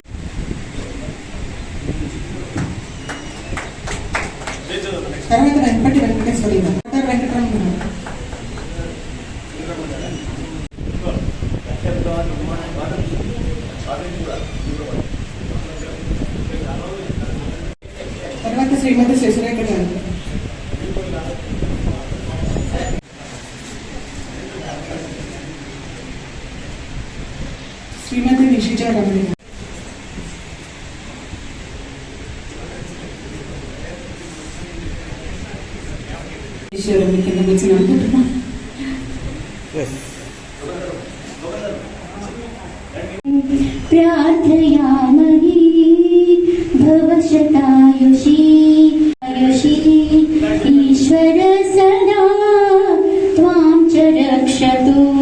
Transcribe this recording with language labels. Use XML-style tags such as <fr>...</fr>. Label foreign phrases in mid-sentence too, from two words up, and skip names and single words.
<te>తర్వాత వెంకటి వెంకటేశ్వరి గారు, వెంకటరమణ గారు, తర్వాత శ్రీమతి శశిరేఖ గారు, శ్రీమతి నిషిజా రమణి గారు, కింద వచ్చిన అనుకుంటున్నాను.</te> <sa>प्रार्थयामहि भवशतायुषी ईश्वर सदा त्वां च रक्षतु.</sa>